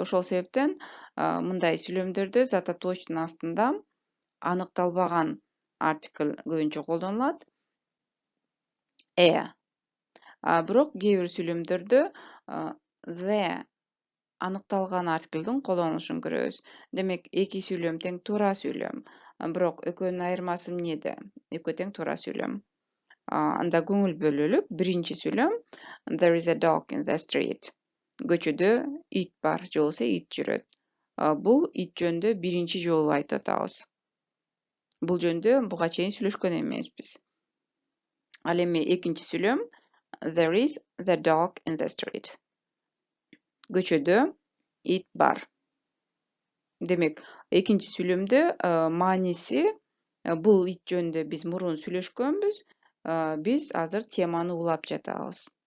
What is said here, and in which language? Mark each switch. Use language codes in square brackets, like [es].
[ky] Ошол себептен мындай сүйлөмдөрдө зат атоочтун астында аныкталбаган артикль көбүнчө колдонулат. Бирок кээ бир сүйлөмдөрдө the аныкталган артиклдин колдонулушун көрөбүз. Демек, эки сүйлөм тең туура сүйлөм. Бирок экөөнүн айырмасы эмнеде? Экөө тең туура сүйлөм. Анда көңүл бөлөлүк биринчи сүйлөм [en] there is a dog in the street. [ky] Көчөдө ит бар, же болбосо ит жүрөт. Бул ит жөнүндө биринчи жолу айтып атабыз. Бул жөнүндө буга чейин сүйлөшкөн эмеспиз. Ал эми экинчи сүйлөм [en] there is the dog in the street. [ky] Көчөдө ит бар. Демек, экинчи сүйлөмдө мааниси бул ит жөнүндө биз мурун сүйлөшкөнбүз. Биз азыр теманы улап жатабыз.